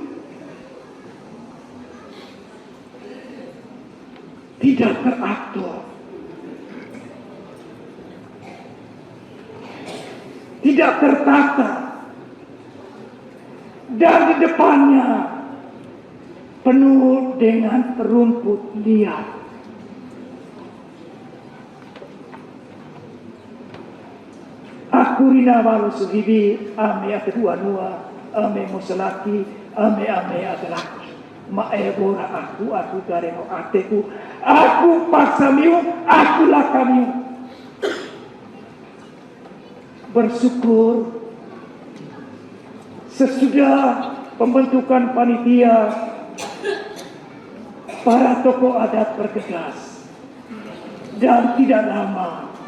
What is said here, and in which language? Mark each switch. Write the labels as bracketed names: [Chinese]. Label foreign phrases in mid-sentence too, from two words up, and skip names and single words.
[Indonesian] tidak teratur, tidak tertata, dan di depannya penuh dengan rumput liar. [Li'o] Aku rina walu suhibi, Ame Ataduanua, Ame Mosalaki, Ame Atalaki. Maebora aku gareno ateku, aku paksa miu, aku lakamiu. [Indonesian] Bersyukur sesudah pembentukan panitia, para tokoh adat bergegas, dan tidak lama